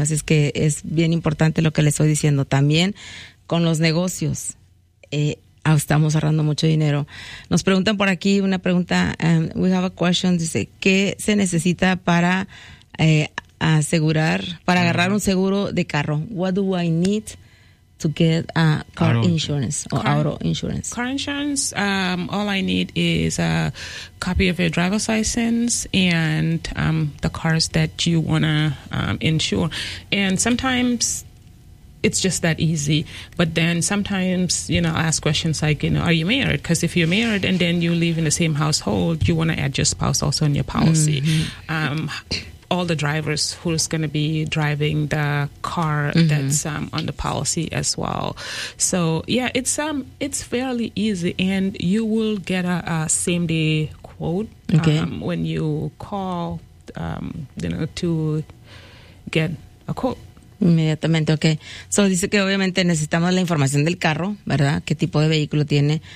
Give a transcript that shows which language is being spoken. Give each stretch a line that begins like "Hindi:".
Spanish: Así es que es bien importante lo que les estoy diciendo. También con los negocios, estamos ahorrando mucho dinero. Nos preguntan por aquí una pregunta.
English: We have a question.
Spanish: Dice, ¿qué se necesita para asegurar, para agarrar un seguro de carro?
English: What do I need to get auto insurance? All I need is a copy of your driver's license and the cars that you want to insure. And sometimes it's just that easy. But then sometimes, you know, I ask questions like, you know, are you married? Because if you're married and then you live in the same household, you want to add your spouse also in your policy. All the drivers who's going to be driving the car that's on the policy as well. So yeah, it's fairly easy, and you will get a same day quote when you call, you know, to get a quote.
Spanish: Inmediatamente, okay. So dice que obviamente necesitamos la información del carro, ¿verdad? ¿Qué tipo de vehículo tiene?